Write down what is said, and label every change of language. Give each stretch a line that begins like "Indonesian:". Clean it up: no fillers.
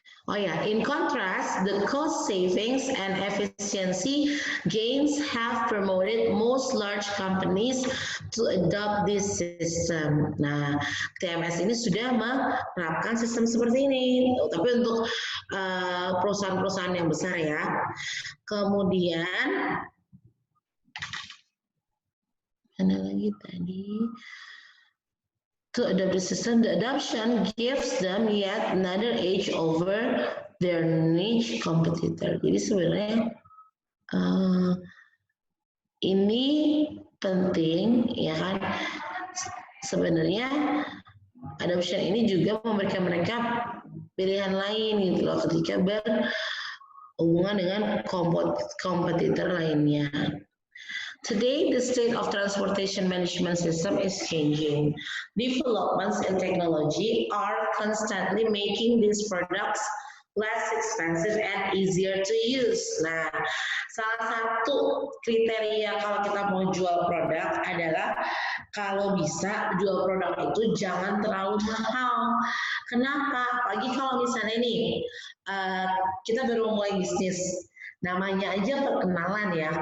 English: Oh ya, in contrast, the cost savings and efficiency gains have promoted most large companies to adopt this system.
Indonesian: Nah, TMS ini sudah menerapkan sistem seperti ini, tapi untuk perusahaan-perusahaan yang besar ya. Kemudian, mana lagi tadi?
English: To adopt the system, the adoption gives them yet another edge over their niche competitor.
Indonesian: Jadi sebenarnya ini penting, ya kan? Sebenarnya adoption ini juga memberikan mereka pilihan lain gitu loh ketika berhubungan dengan kompetitor lainnya.
English: Today, the state of transportation management system is changing. Developments in technology are constantly making these products less expensive and easier to use.
Indonesian: Nah, salah satu kriteria kalau kita mau jual produk adalah kalau bisa jual produk itu jangan terlalu mahal. Kenapa? Apalagi kalau misalnya nih kita baru mulai bisnis, namanya aja perkenalan ya.